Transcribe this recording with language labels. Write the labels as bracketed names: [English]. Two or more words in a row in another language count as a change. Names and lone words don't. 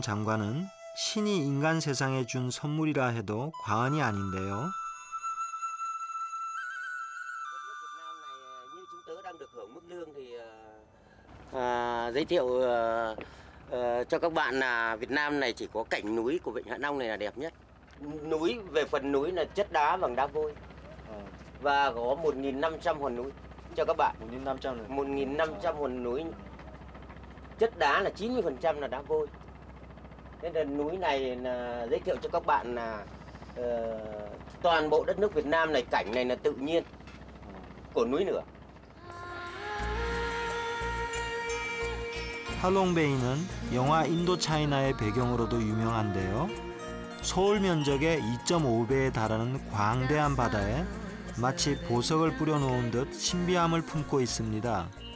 [Korean] 장관은 신이 인간 세상에 준 선물이라 해도 과언이 아닌데요. [Vietnamese] Giới thiệu cho các bạn là Việt Nam này chỉ có cảnh núi của Vịnh Hạ Long này là đẹp nhất. Núi về phần núi là chất đá bằng đá vôi và có 1.500 hòn núi cho các bạn. 1.500 hòn núi. Chất đá là 90% là đá vôi. Nên là núi này là giới thiệu cho các bạn là toàn bộ đất nước Việt Nam này, cảnh này là tự nhiên của núi lửa. [Korean] 할롱베이는 영화 인도차이나의 배경으로도 유명한데요. 서울 면적의 2.5배에 달하는 광대한 바다에 마치 보석을 뿌려놓은 듯 신비함을 품고 있습니다.